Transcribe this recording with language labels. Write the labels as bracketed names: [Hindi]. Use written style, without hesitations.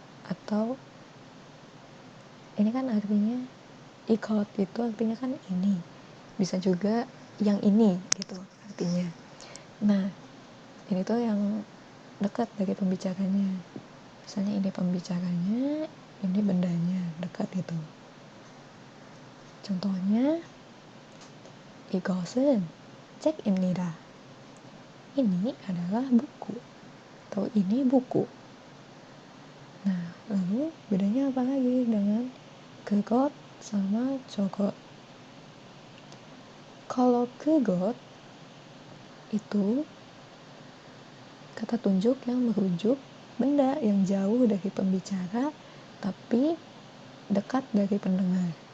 [Indonesian] Atau ini kan artinya igot itu artinya kan ini. Bisa juga yang ini gitu artinya. Nah, ini tuh yang dekat dari pembicaranya. Misalnya ini pembicaranya, ini bendanya, dekat gitu. Contohnya, [Korean] 이것은 책입니다. [Indonesian] Ini adalah buku atau ini buku. Nah, lalu bedanya apa lagi dengan 그것 sama 저것? Kalau 그것 itu kata tunjuk yang merujuk benda yang jauh dari pembicara tapi dekat dari pendengar.